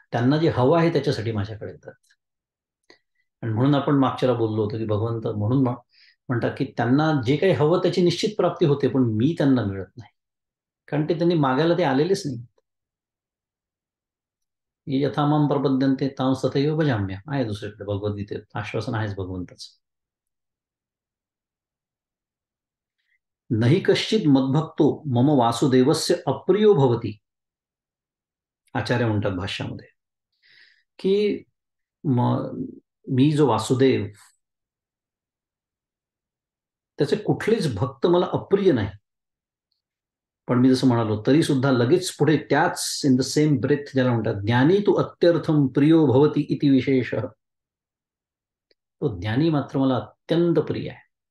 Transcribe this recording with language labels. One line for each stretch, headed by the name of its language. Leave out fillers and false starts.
Marathi: त्यांना जे हवं आहे त्याच्यासाठी माझ्याकडे येतात. आणि म्हणून आपण मागच्याला बोललो होतो की भगवंत म्हणून म्हणतात की त्यांना जे काही हवं त्याची निश्चित प्राप्ती होते, पण मी त्यांना मिळत नाही, कारण ते त्यांनी मागायला ते आलेलेच नाही.
Sanskrit: यथामाम प्रपद्यन्ते तां तथैव भजाम्य
Marathi: आहे दुसरीकडे भगवद्गीतेत आश्वासन आहेच भगवंताचं.
Sanskrit: नहि कश्चित मद्भक्तो मम वासुदेवस्य अप्रियो भवती.
Marathi: आचार्य म्हणतात भाष्यामध्ये की मी जो वासुदेव, त्याचे कुठलेच भक्त मला अप्रिय नाही. पण मी जसं म्हणालो तरी सुद्धा लगेच पुढे त्याच
English: in the same breath
Marathi: ज्याला म्हणतात
Sanskrit: ज्ञानी तू अत्यर्थम प्रियो भवती इति विशेष,
Marathi: तो ज्ञानी मात्र मला अत्यंत प्रिय आहे.